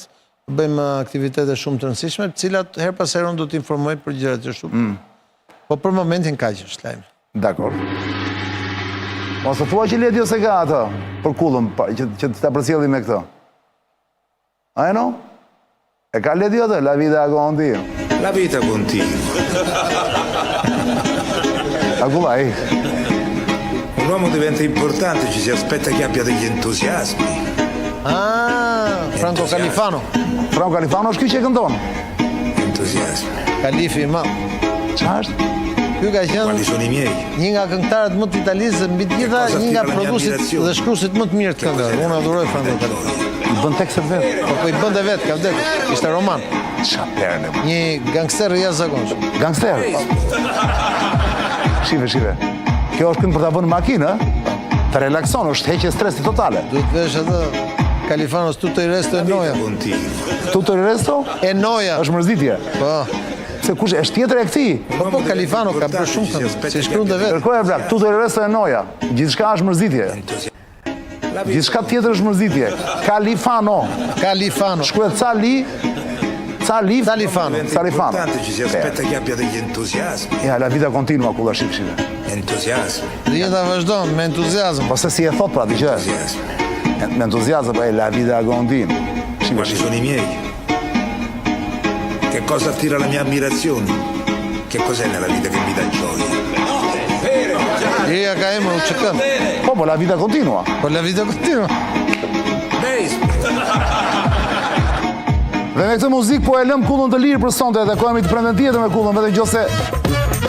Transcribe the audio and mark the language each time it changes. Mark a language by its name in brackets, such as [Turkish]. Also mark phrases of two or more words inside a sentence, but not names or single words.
[Albanian] Bëjmë aktivitete shumë të rëndësishme, të cilat her pas here do të informoj për gjërat që ashtu. Po për momentin kaq është lajmi. Dakor. Mos e thua që Ledi ose ka atë për kullën që ta përcjellim me këtë. Ah no? E ka Ledi atë, [Italian] la vita continua. La vita continua. Agullai. Un uomo diventa importante, ci si aspetta che abbia degli entusiasmi. Franco Califano. [Albanian] Franco Califano është ky që këndon. [Italian] Entusiasmi. [Albanian] Kalifi I madh. Ç'është? Ky ka qenë [Italian] Quali sono i miei? [Albanian] një nga këngëtarët më të Italisë, mbi të gjitha [Italian] Cosa [Albanian] një nga [Italian] attira la mia [Albanian] prodhuesit [Italian] ammirazione? [Albanian] dhe shkruesit më të mirë të këngëve. Unë adhuroj Franco Califano. I bën tekstet vetë. Po i bënte vetë, ka vdekur. Ishte roman. Qa perne. Një gangster i jashtëzakonshëm. Gangster. Shive. Kjo është këngë për ta bënë në makinë, ë? Të relakson, është heqje stresi totale. Duhet vesh atë Califanos [Italian] tutto il resto è noia. Continua. Tutto il resto E noia. [Albanian] është mërzitje. Po. Se kush është tjetër e këtij? Po Califano ka bërë shumë këngë, si shkruante vetë. Kërkoja blak, [Italian] tutto il resto è noia. [Albanian] Gjithçka është mërzitje. Gjithçka tjetër është mërzitje. Califano. Califano. Shkruhet Califano. [Italian] L'importante ci si aspetta che abbia degli entusiasmi. Ja, la vita continua [Albanian] kulla shive. [Italian] Entusiasmi. [Albanian] Jeta vazhdon me entuziazm. Po se si e thot pra, dëgjoj. [Italian] Entusiasmi. [Albanian] Me entuziazm, po [Italian] e la vita continua. Quali sono i miei? Che cosa attira la mia ammirazione? Che cos'è nella vita che mi dà gioia? [Albanian] Jeja ka emër u çkën. Po, [Italian] la vita continua. Po la vita continua. [Albanian] Dhe me këtë muzikë po e lëm kullën të lirë për sonte dhe kohemi të premten tjetër me kullën, vetëm nëse